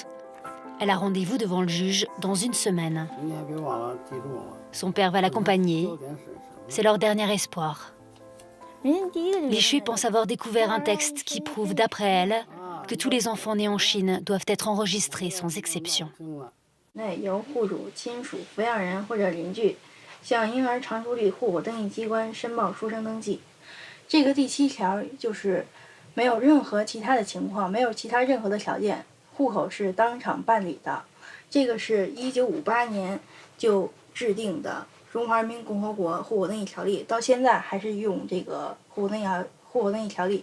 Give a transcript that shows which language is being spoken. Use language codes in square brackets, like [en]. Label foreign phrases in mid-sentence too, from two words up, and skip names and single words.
[fr] Elle a rendez-vous devant le juge dans une semaine. Son père va l'accompagner. C'est leur dernier espoir. Li Shui pense avoir découvert un texte qui prouve, d'après elle, que tous les enfants nés en Chine doivent être enregistrés sans exception. [zh] 向婴儿常住地户口登记机关申报出生登记，这个第7条就是没有任何其他的情况，没有其他任何的条件，户口是当场办理的。这个是1958年就制定的《中华人民共和国户口登记条例》，到现在还是用这个户口登记条例。